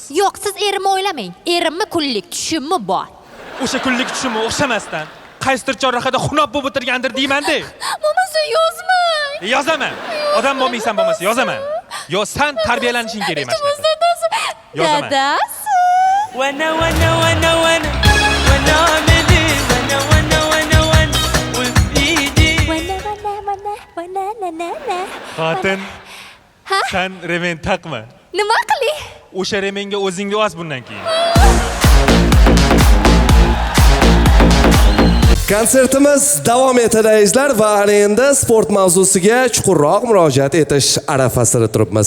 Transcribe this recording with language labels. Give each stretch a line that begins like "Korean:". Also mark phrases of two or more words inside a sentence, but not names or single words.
Uzbek: Yo'q, siz erimni o'ylamang. Erimni kunlik tushumi bor. O'sha kunlik tushumi o'xshamasdan qaysidir chorrahada xunob bo'lib o'tirgandir deyman-da. Bo'lmasa yozmang. Yozaman. Odam bo'lmaysan bo'lmasa yozaman. Yo sen tarbiyalanishing kerak emas. Yozaman. Dadasi. Wana wana wana wana wana ameli wana wana wana wana ulfidi. Xotin, Ha? sen remen taqma. Nima qilay? O'sha remenga o'zingga oz bundan keyin. Konsertimiz davom etadi azizlar va endi sport mavzusiga chuqurroq murojaat etish arafasida turibmiz.